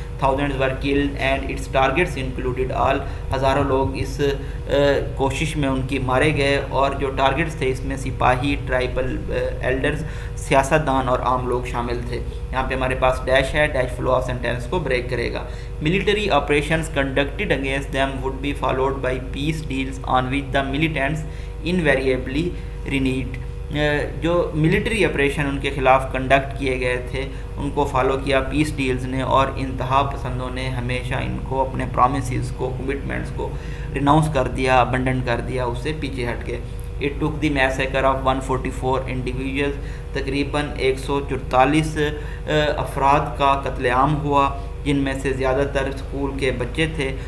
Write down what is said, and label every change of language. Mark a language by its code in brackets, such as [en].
[en] thousands were killed and its targets included all، [ur] ہزاروں لوگ اس کوشش میں ان کی مارے گئے، اور جو ٹارگٹس تھے اس میں سپاہی، ٹرائبل ایلڈرز، سیاستدان اور عام لوگ شامل تھے. یہاں پہ ہمارے پاس ڈیش ہے، ڈیش فلو آف سینٹینس کو بریک کرے گا. [en] military operations conducted against them would be followed by peace deals on which the militants invariably reneged. [ur] جو ملٹری آپریشن ان کے خلاف کنڈکٹ کیے گئے تھے ان کو فالو کیا پیس ڈیلز نے، اور انتہا پسندوں نے ہمیشہ ان کو اپنے پرومسز کو، کمٹمنٹس کو ریناؤنس کر دیا، ابنڈن کر دیا، اس سے پیچھے ہٹ کے. [en] it took the massacre of 144 individuals, [ur] تقریباً 144 افراد کا قتل عام ہوا، جن میں سے زیادہ تر اسکول کے بچے تھے.